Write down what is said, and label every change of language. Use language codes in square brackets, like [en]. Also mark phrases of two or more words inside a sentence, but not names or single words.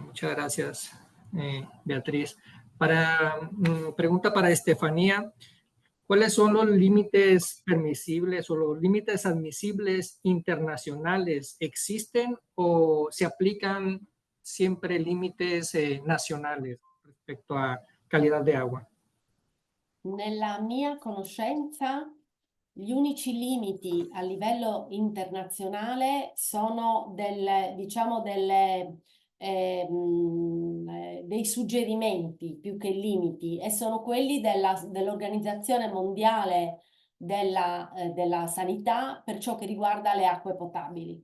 [es] Muchas gracias, Beatriz. Pregunta para Estefanía. ¿Cuáles son los límites permisibles o los límites admisibles internacionales? ¿Existen o se aplican siempre límites nacionales respecto a calidad de agua? [it] Nella mia conoscenza, gli unici limiti a livello internazionale sono dei suggerimenti più che limiti, e sono quelli dell'Organizzazione Mondiale della Sanità per ciò che riguarda le acque potabili.